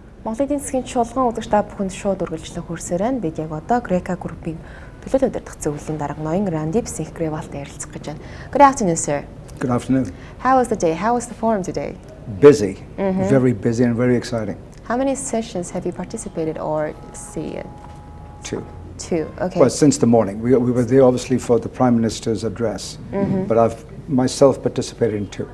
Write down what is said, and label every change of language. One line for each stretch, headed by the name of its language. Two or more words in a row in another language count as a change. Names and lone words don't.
Mongolian: Монголын засгийн чуулган үзэгч та бүхэнд шууд үргэлжлэн хүрсээр байна. Бид яг одоо Greca Group-ийн төлөөлөлд удирдах зөвлөлийн дарга ноён Randeep Singh Grewalтай ярилцах гэж байна.
English: Good afternoon, sir. Good afternoon. How was the day? How was the forum today? Busy, very busy and very exciting. How many sessions have you participated or seen? Two. Two, okay. Well, since the morning. We were there obviously for the Prime Minister's address, but I've myself participated in two.